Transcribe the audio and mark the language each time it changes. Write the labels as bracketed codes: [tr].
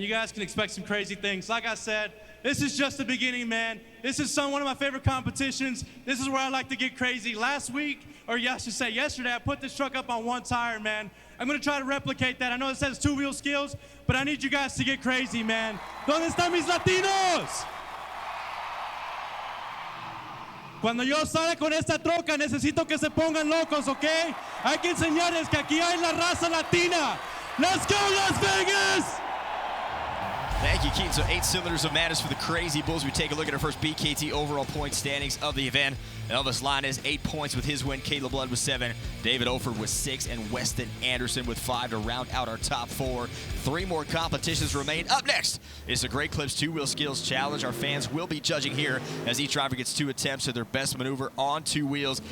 [en] you guys can expect some crazy things. Like I said, this is just the beginning, man. This is one of my favorite competitions. This is where I like to get crazy. Last week, or I should say yesterday, I put this truck up on 1 tire, man. I'm gonna try to replicate that. I know it says 2-wheel skills, but I need you guys to get crazy, man. [es] ¿Dónde están mis latinos? Cuando yo salga con esta troca, necesito que se pongan locos, ¿ok? Hay que enseñarles que aquí hay la raza latina. [en] Let's go, Las Vegas! Thank you, Keaton. So 8 cylinders of madness for the Crazy Bulls. We take a look at our first BKT overall point standings of the event. Elvis Linus 8 points with his win. Caleb Blood with 7. David Olford with 6. And Weston Anderson with 5 to round out our top 4. 3 more competitions remain. Up next is the Great Clips 2-Wheel Skills Challenge. Our fans will be judging here as each driver gets 2 attempts at their best maneuver on 2 wheels.